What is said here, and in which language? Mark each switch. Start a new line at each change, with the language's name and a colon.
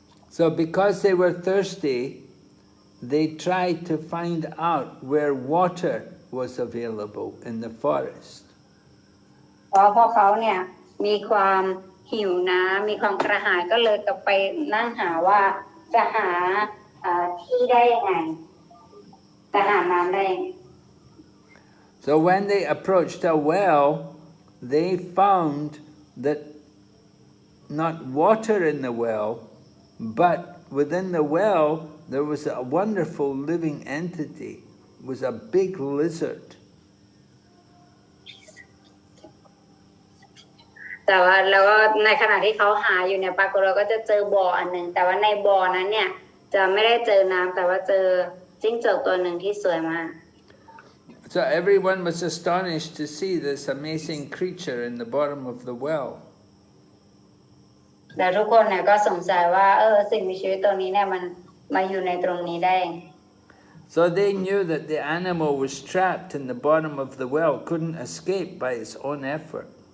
English: So because they were thirsty, they tried to find out where water was available in the forest.
Thai: เพราะพวกเขาเนี่ยมีความหิวน้ำมีความกระหายก็เลยกลับไปนั่งหาว่าจะหาที่ได้ยังไงจะหาน้ำได้ยังไง
English: So when they approached a well, they found that not water in the well, but within the well there was a wonderful living entity. It was a big lizard.
Thai: แต่ว่าแล้วก็ในขณะที่เขาหาอยู่เนี่ยปรากฏเราก็จะเจอบ่ออันหนึ่งแต่ว่าในบ่อนั้นเนี่ยจะไม่ได้เจอน้ำแต่ว่าเจอจิ้งจกตัวหนึ่งที่สวยมาก
English: So everyone was astonished to see this amazing creature in the bottom of the well.
Thai: แล้วทุกคนเนี่ยก็สงสัยว่าสิ่งมีชีวิตตัวนี้เนี่ยมันมาอยู่ในตรงนี้ได้
English: So they knew that the animal was trapped in the bottom of the well, couldn't escape by its own effort.